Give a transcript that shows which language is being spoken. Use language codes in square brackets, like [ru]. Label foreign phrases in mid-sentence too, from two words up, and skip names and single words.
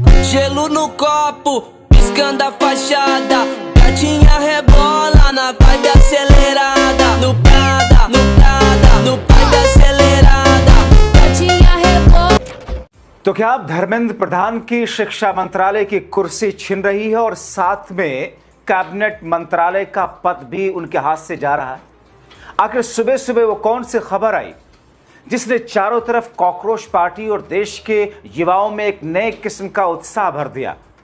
[pt] gelo no copo, piscando a fachada. Gatinha rebola na vibe acelerada. No Prada, no Prada, no vibe acelerada. Gatinha rebola। [hi] तो क्या अब धर्मेंद्र प्रधान की शिक्षा मंत्रालय की कुर्सी छिन रही है और साथ में कैबिनेट मंत्रालय का पद भी उनके हाथ से जा रहा है? आखिर सुबह सुबह वो कौन सी खबर आई जिसने चारों तरफ कॉकरोच पार्टी और देश के युवाओं में एक नए किस्म का उत्साह भर दिया?